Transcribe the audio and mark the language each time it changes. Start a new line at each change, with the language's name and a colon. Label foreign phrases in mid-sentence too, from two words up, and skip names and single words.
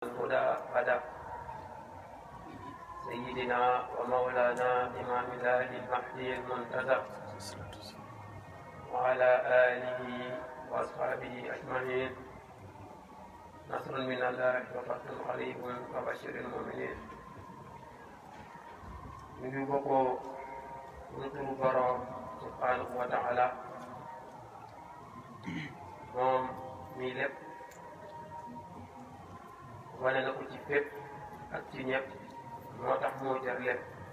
Arabic: الهدى غدا سيدنا ومولانا إمام الله المهدي المنتظر وعلى آله وأصحابه أجمعين نصر من الله وفتح قريب وبشر المؤمنين
Wolof: ñu ngi bokkoo ñu turu borom
Arabic: سبحانه وتعالى
Wolof: moom mii lépp wane na ko ci fépp ak ci ñëpp moo tax moo jar lépp